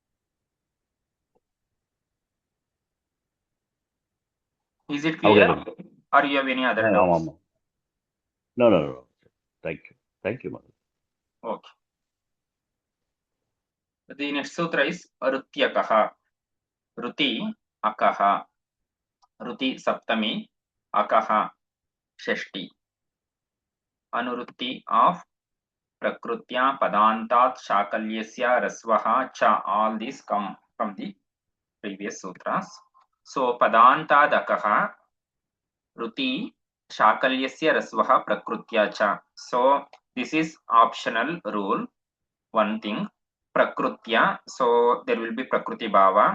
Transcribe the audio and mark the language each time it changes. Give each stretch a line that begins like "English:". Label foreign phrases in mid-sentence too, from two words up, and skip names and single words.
English: Is it clear? Okay. Or you have any other doubts? No. Thank you, madam. Okay. The next sutra is Rutyakaha.
Sanskrit: ऋति अकः. ऋति सप्तमी अकः षष्ठी. अनुवृत्ति of प्रकृत्या पदान्तात् शाकल्यस्य ह्रस्वः च.
English: All these come from the previous sutras.
Sanskrit: So पदान्तादकः ऋति शाकल्यस्य ह्रस्वः प्रकृत्या च.
English: So this is optional rule. One thing. Prakrutya, so there will be
Sanskrit: प्रकृति भाव.